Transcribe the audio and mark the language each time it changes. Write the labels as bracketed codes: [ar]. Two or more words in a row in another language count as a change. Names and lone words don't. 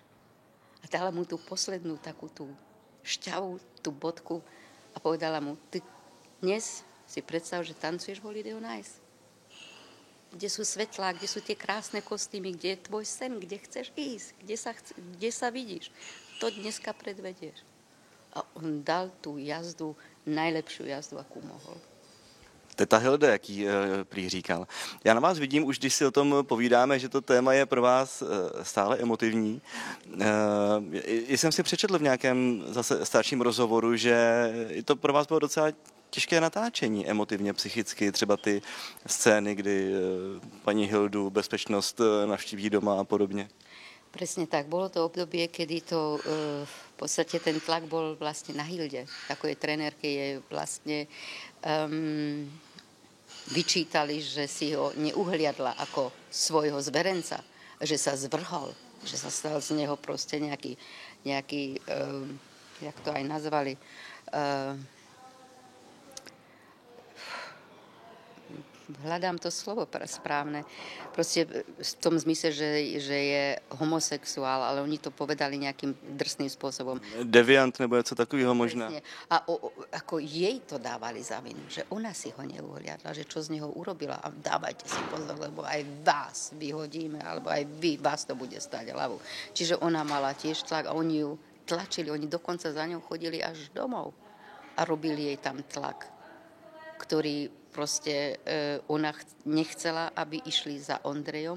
[sk] A dala mu tú poslednú takú tú šťavu, tú bodku a povedala mu: ty Dnes si predstav, že tancuješ Holiday on Ice. Kde sú svetlá, kde sú tie krásne kostýmy, kde je tvoj sen, kde chceš ísť, kde sa vidíš. To dneska predvedieš. A on dal tú jazdu, najlepšiu jazdu, akú mohol. [cs] Teta Hilda, jak jí prý říkal. Já na vás vidím, už když si o tom povídáme, že to téma je pro vás stále emotivní. Jsem si přečetl v nějakém zase starším rozhovoru, že to pro vás bylo docela těžké natáčení emotivně, psychicky, třeba ty scény, kdy paní Hildu bezpečnost navštíví doma a podobně. [sk] Presne tak. Bolo to obdobie, kedy to v podstate ten tlak bol vlastne na Hilde. Ako je trenérke, je vlastne vyčítali, že si ho neuhliadla ako svojho zverenca, že sa zvrhol, že sa stal z neho proste nejaký jak to aj nazvali, hľadám to slovo správne, proste v tom zmysle, že je homosexuál, ale oni to povedali nejakým drsným spôsobom. [cs] Deviant nebo něco takového možná. [sk] A ako jej to dávali za vinu, že ona si ho neuhliadla, že čo z neho urobila a dávajte si pozor, lebo aj vás vyhodíme, alebo aj vás to bude stať hlavu. Čiže ona mala tiež tlak a oni ju tlačili, oni dokonca za ňou chodili až domov a robili jej tam tlak, ktorý proste ona nechcela, aby išli za Ondrejom.